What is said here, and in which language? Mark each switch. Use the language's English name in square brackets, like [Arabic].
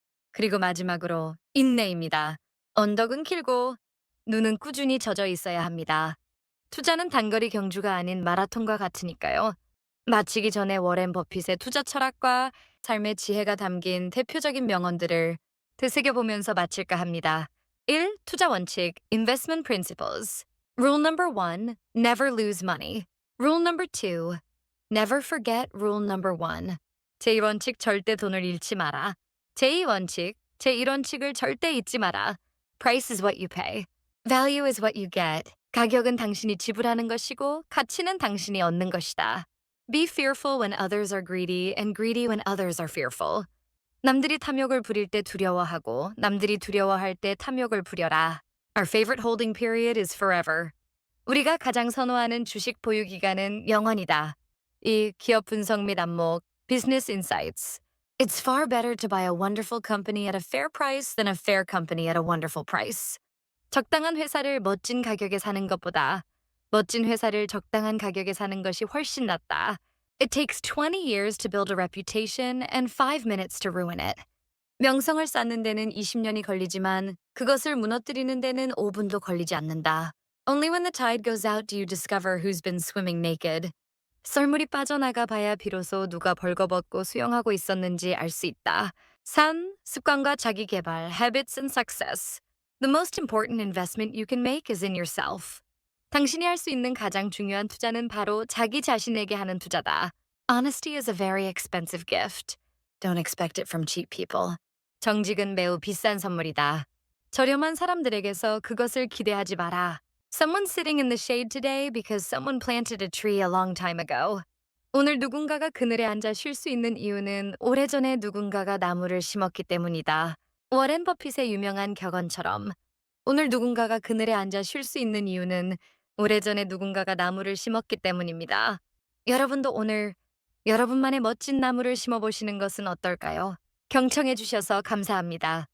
[Korean] 그리고 마지막으로 인내입니다. 언덕은 길고 눈은 꾸준히 젖어 있어야 합니다. 투자는 단거리 경주가 아닌 마라톤과 같으니까요. 마치기 전에 워렌 버핏의 투자 철학과 삶의 지혜가 담긴 대표적인 명언들을 되새겨보면서 마칠까 합니다. 1. 투자 원칙, [English] investment principles. Rule number 1, never lose money. Rule number 2, never forget rule number 1. [Korean] 제1원칙, 절대 돈을 잃지 마라. 제2원칙, 제1원칙을 절대 잊지 마라. [English] Price is what you pay. Value is what you get. [Korean] 가격은 당신이 지불하는 것이고 가치는 당신이 얻는 것이다. [English] Be fearful when others are greedy and greedy when others are fearful. [Korean] 남들이 탐욕을 부릴 때 두려워하고 남들이 두려워할 때 탐욕을 부려라. [English] Our favorite holding period is forever. [Korean] 우리가 가장 선호하는 주식 보유 기간은 영원이다. 이 기업 분석 및 안목, [English] Business Insights. It's far better to buy a wonderful company at a fair price than a fair company at a wonderful price. [Korean] 적당한 회사를 멋진 가격에 사는 것보다 멋진 회사를 적당한 가격에 사는 것이 훨씬 낫다. [English] It takes 20 years to build a reputation and 5 minutes to ruin it. [Korean] 명성을 쌓는 데는 20년이 걸리지만 그것을 무너뜨리는 데는 5분도 걸리지 않는다. [English] Only when the tide goes out do you discover who's been swimming naked. [Korean] 썰물이 빠져나가 봐야 비로소 누가 벌거벗고 수영하고 있었는지 알 수 있다. 3. 습관과 자기 개발, [English] habits and success. The most important investment you can make is in yourself. [Korean] 당신이 할 수 있는 가장 중요한 투자는 바로 자기 자신에게 하는 투자다. [English] Honesty is a very expensive gift. Don't expect it from cheap people. [Korean] 정직은 매우 비싼 선물이다. 저렴한 사람들에게서 그것을 기대하지 마라. [English] Someone's sitting in the shade today because someone planted a tree a long time ago. [Korean] 오늘 누군가가 그늘에 앉아 쉴 수 있는 이유는 오래전에 누군가가 나무를 심었기 때문이다. 워렌 버핏의 유명한 격언처럼 오늘 누군가가 그늘에 앉아 쉴 수 있는 이유는 오래전에 누군가가 나무를 심었기 때문입니다. 여러분도 오늘 여러분만의 멋진 나무를 심어보시는 것은 어떨까요? 경청해 주셔서 감사합니다.